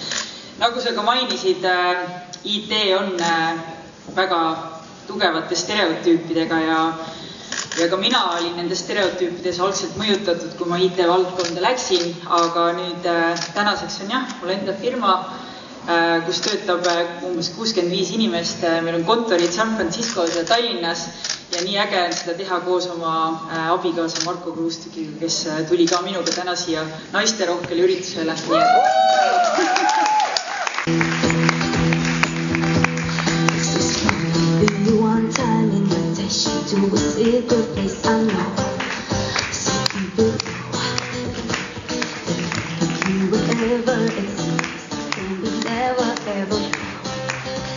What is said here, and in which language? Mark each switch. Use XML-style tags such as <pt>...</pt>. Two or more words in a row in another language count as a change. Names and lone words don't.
<et>Nagu sa ka mainisid, IT on väga tugevate stereotüüpidega ja ka mina olin nendes stereotüüpides algselt mõjutatud, kui ma IT-valdkonda läksin, aga nüüd tänaseks on mul enda firma, kus töötab umbes 65 inimest. Meil on kontorid San Franciscos ja Tallinnas ja nii äge on seda teha koos oma abikaasa Marko Kruustükiga, kes tuli ka minuga täna siia naisterohkele üritusele.</et> <en>To a secret place I know. Some people think you will ever exist, and we never ever know.</en>